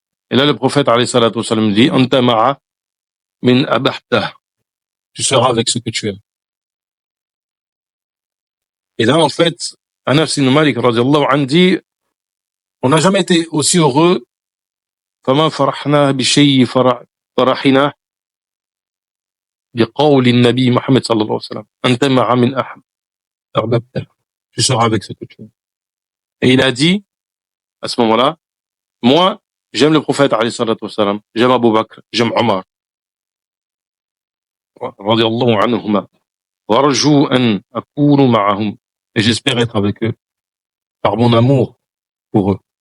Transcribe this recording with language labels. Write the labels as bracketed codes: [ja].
[fr] Et là, le prophète, alayhi salatu wassalam, dit, [ar] Anta ma'a min abahta. [fr] Tu seras avec ce que tu aimes. Et là, en fait, Anas ibn Malik, radiyallahu anhu, dit, on n'a jamais été aussi heureux. [ar] فما فرحنا بشيء فرحنا بقول النبي محمد صلى الله عليه وسلم أنت مع من أحببت. [fr] Tu seras avec ce que tu aimes. Et il a dit, à ce moment-là, moi, j'aime le prophète, alayhi salatu wassalam, j'aime Abu Bakr, j'aime Omar, radiyallahu anhuma, [ar] warju an akunu ma'ahum. [fr] Et j'espère être avec eux, par mon amour pour eux.